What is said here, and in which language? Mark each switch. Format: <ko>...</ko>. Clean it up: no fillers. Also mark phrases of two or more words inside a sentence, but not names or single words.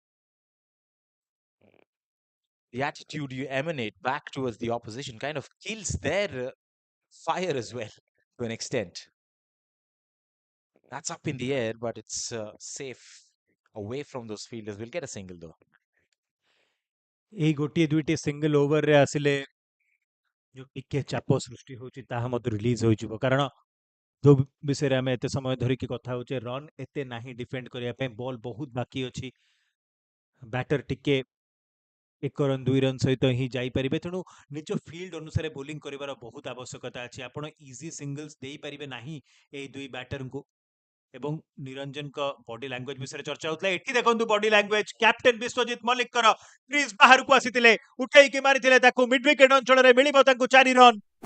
<en>The attitude you emanate back towards the opposition kind of kills their fire as well, to an extent. That's up in the air, but it's safe away from those fielders. We'll get a single though.</en> <or>ଏଇ ଗୋଟିଏ ଦୁଇଟି ସିଙ୍ଗଲ ଓଭରରେ ଆସିଲେ ଯୋଉ ଟିକେ ଚାପ ସୃଷ୍ଟି ହେଉଛି ତାହା ମଧ୍ୟ ରିଲିଜ ହୋଇଯିବ କାରଣ ଯୋଉ ବିଷୟରେ ଆମେ ଏତେ ସମୟ ଧରିକି କଥା ହଉଛେ ରନ୍ ଏତେ ନାହିଁ ଡିଫେଣ୍ଡ କରିବା ପାଇଁ ବଲ୍ ବହୁତ ବାକି ଅଛି ବ୍ୟାଟର ଟିକେ 1 ରନ୍ 2 ରନ୍ ସହିତ ହିଁ ଯାଇପାରିବେ ତେଣୁ ନିଜ ଫିଲ୍ଡ ଅନୁସାରେ ବୋଲିଂ କରିବାର ବହୁତ ଆବଶ୍ୟକତା ଅଛି ଆପଣ</or> <en>easy singles</en> <or>ଦେଇପାରିବେ ନାହିଁ ଏଇ ଦୁଇ ବ୍ୟାଟରଙ୍କୁ ଏବଂ ନିରଞ୍ଜନଙ୍କ</or> <en>body language</en> <or>ବିଷୟରେ ଚର୍ଚ୍ଚା ହଉଥିଲା ଏଠି ଦେଖନ୍ତୁ</or> <en>body language captain</en> <or>ବିଶ୍ୱଜିତ ମଲ୍ଲିକଙ୍କର କ୍ରିଜ୍ ବାହାରକୁ ଆସିଥିଲେ ଉଠେଇକି ମାରିଥିଲେ ତାକୁ</or> <en>mid wicket</en> <or>ଅଞ୍ଚଳରେ ମିଳିବ ତାଙ୍କୁ 4 ରନ୍</or>